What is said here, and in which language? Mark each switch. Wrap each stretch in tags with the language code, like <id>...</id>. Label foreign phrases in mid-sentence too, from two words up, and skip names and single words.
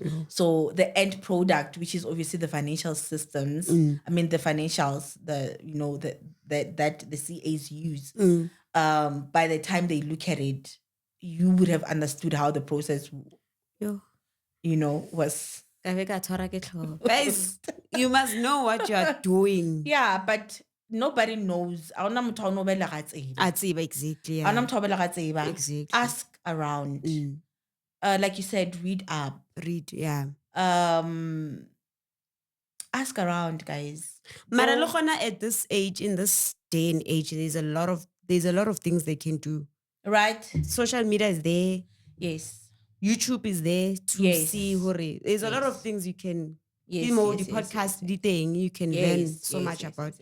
<en>So the end product, which is obviously the financial systems, I mean the financials, that the CAs use. By the time they look at it, you would have understood how the process, Yo. was. Guys, you must know what you are doing. Yeah, but nobody knows.</en> <st>Ha hona motho a no bela ga tseba.</st> <en>I'd say exactly.</en> <st>Ha hona</st> <en>Yeah.</en> <st>motho a bela ga tseba.</st> <en>Exactly. Ask around. Like you said, read up. Read, yeah. Ask around, guys. Mara Go-</en> <st>le gona</st> <en>at this age, in this day and age, there's a lot of things they can do. Right? Social media is there. Yes. YouTube is there to Yes. see hore. There's a lot of Yes. things you can Yes, the yes, yes, podcast, yes, the thing you can learn Yes, so yes, much yes, about.</en>